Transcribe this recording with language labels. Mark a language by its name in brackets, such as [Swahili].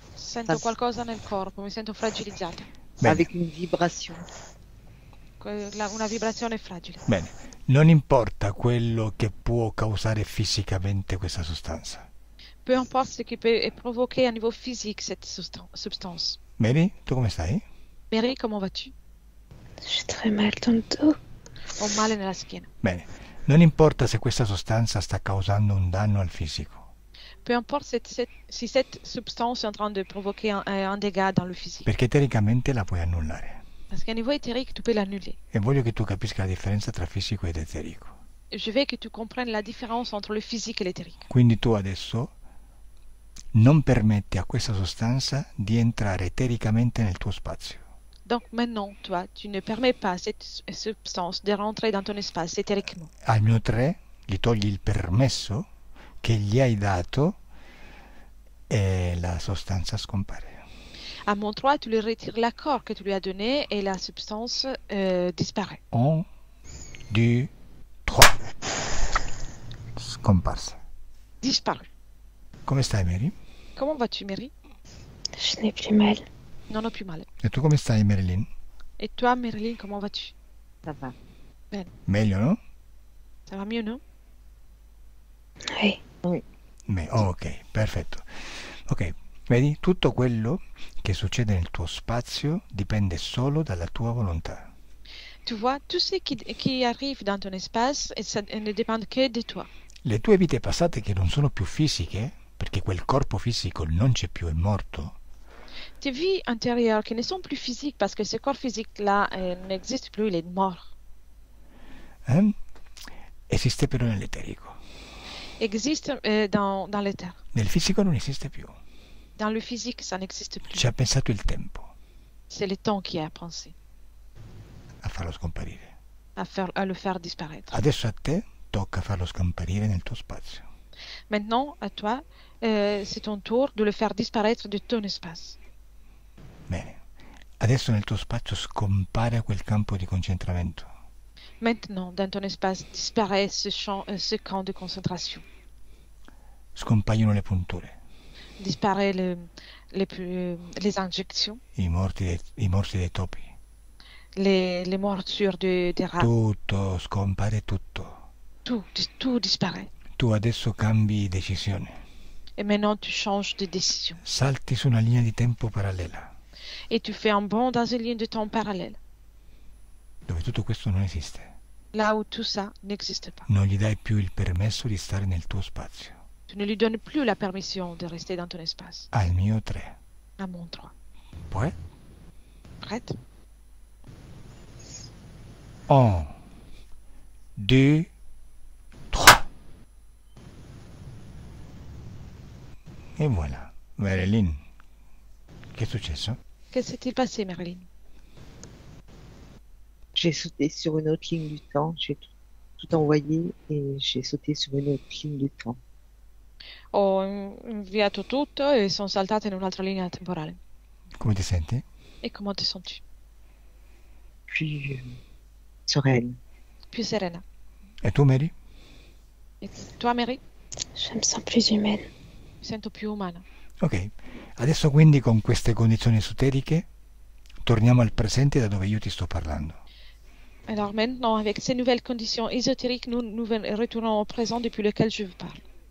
[Italian] Sento qualcosa nel corpo, mi sento fragilizzata. Bene. [French] Avec une vibration. [Italian] Una vibrazione fragile. Bene, Non importa quello che può causare fisicamente questa sostanza. [French] Peu importe ce qui peut provoquer à niveau physique cette substance. [Italian] Mary, tu come stai? [French] Mary, comment vas-tu? J'ai très mal dans le dos. [Italian] Ho male nella schiena. Bene, non importa se questa sostanza sta causando un danno al fisico. [French] Peu importe si cette substance est en train de provoquer un dégât dans le physique. [Italian] Perché etericamente la puoi annullare. [French] Parce qu'à niveau éthérique, tu peux l'annuler. [Italian] E voglio che tu capisca la differenza tra fisico ed eterico. [French] Je veux que tu comprennes la différence entre le physique et l'éthérique. [Italian] Quindi tu adesso non permetti a questa sostanza di entrare etericamente nel tuo spazio. [French] Donc maintenant, toi, tu ne permets pas à cette substance de rentrer dans ton espace éthériquement. [Italian] Al mio 3 gli togli il permesso che gli hai dato e la sostanza scompare. [French] À mon 3, tu lui retires l'accord que tu lui as donné et la substance disparaît. [Italian] 1, 2, 3. Scomparsa. [French] Disparu. [Italian] Come stai, Mary? [French] Comment vas-tu, Mary? Je n'ai plus mal. [Italian] Non ho più male. E tu come stai, Marilyn? [French] Et toi, Marilyn, comment vas-tu? Ça va. [Italian] Meglio, no? [French] Ça va mieux, non? Oui. [Italian] Ok, perfetto. Ok, vedi, tutto quello che succede nel tuo spazio dipende solo dalla tua volontà. [French] Tu vois, tout ce qui arrive dans ton espace, et ça ne dépend que de toi. [Italian] Le tue vite passate che non sono più fisiche, perché quel corpo fisico non c'è più, è morto, [French] Tes vies intérieures qui ne sont plus physiques parce que ce corps physique-là n'existe plus, il est mort. [Italian] esiste però nell'eterico. [French] Existe dans l'éther. [Italian] Nel fisico non esiste più. [French] Dans le physique, ça n'existe plus. [Italian] Ci ha pensato il tempo [French] C'est le temps qui a pensé [Italian] a farlo scomparire. [French] à le faire disparaître. [Italian] Adesso a te tocca farlo scomparire nel tuo spazio. [French] Maintenant, à toi, c'est ton tour de le faire disparaître de ton espace. [Italian] Bene. Adesso nel tuo spazio scompare quel campo di concentramento. [French] Maintenant, dans ton espace, disparaît ce camp de concentration. [Italian] Scompaiono le punture, [French] Disparaît les injections, [Italian] i morsi dei topi. [French] les morsures des rats. [Italian] Tutto, scompare tutto. [French] Tout disparaît. [Italian] Tu adesso cambi decisione. [French] Et maintenant, tu changes de décision. [Italian] Salti su una linea di tempo parallela, [French] Et tu fais un bond dans une ligne de temps parallèle, [Italian] dove tutto questo non esiste. [French] là où tout ça n'existe pas. [Italian] Non gli dai più il permesso di stare nel tuo spazio. [French] Tu ne lui donnes plus la permission de rester dans ton espace. [Italian] Al mio 3. [French] À mon 3. [Italian] Poi [French] Prête? [Italian] 1, 2, 3. E voilà. Marilyn, che è successo? [French] Que s'est-il passé, Marilyn? J'ai sauté sur une autre ligne du temps. J'ai tout envoyé et j'ai sauté sur une autre ligne du temps. [Italian] Ho inviato tutto e sono saltata in un'altra linea temporale. Come ti senti? [French] E comment te sens-tu? Plus sereine. [Italian] Più serena. E tu, Mary? [French] E toi, Mary? Je me sens plus humaine. [Italian] Mi sento più umana. Ok. Adesso quindi con queste condizioni esoteriche torniamo al presente da dove io ti sto parlando. [French] Alors maintenant, avec ces nouvelles conditions ésotériques, nous retournons au présent depuis lequel je vous parle.